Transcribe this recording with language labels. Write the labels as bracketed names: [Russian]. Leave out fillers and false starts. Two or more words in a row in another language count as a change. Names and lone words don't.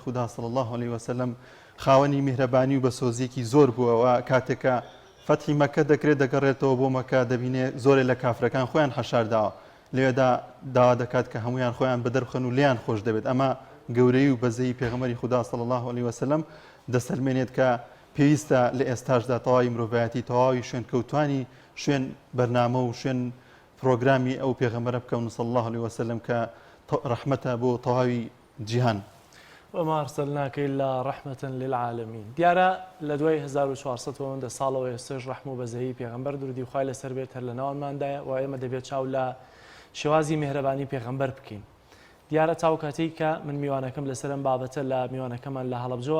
[Central Kurdish] خوددا [Arabic] صلی الله عليه وسلم [Central Kurdish] خاوەنی میهرەبانی و بە سۆزیەکی زۆر بووەوە کاتێکە فەتحی مەکە دەکرێت دەگەڕێتەوە بۆ مەکە دەبینێت زۆرێک لە کافرەکان خۆیان حەشارداوە لێدا داوا دەکات کە هەمویان خۆیان بەدەربخەن و لیان خۆش دەبێت ئەمە گەورەی و بەزەی پێغەمبەری خوددا [Arabic] صلی الله عليه وسلم [Central Kurdish] دەسەلمێنێت کە پێویستە لە ئێستاشدا تەواوی مرۆڤایەتی تەواوی شوێنکەوتوانی شوێن بەرنامە و شوێن پرۆگرامی ئەو پێغەمبەرە بکەون [Arabic] صلی الله عليه وسلم [Central Kurdish] کە ڕەحمەتە بۆ تەواوی جیهان [Arabic] وما أرسلناك إلا رحمة للعالمين [Central Kurdish] دیارە لە دوای 1400 ساڵەوە ئێستش ڕەحم و بەزەیی پێغەمبەر درودی و خوای لەسەر بێت هەر لە ناوانماندایە و ئێمە دەبێت چاو لە شێوازی میهرەبانی پێغەمبەر بکەین دیارە چاو کاتێک کە من میوانەکەم لەسەرم بابەتە لە میوانەکەمان لە هەڵەبجەوە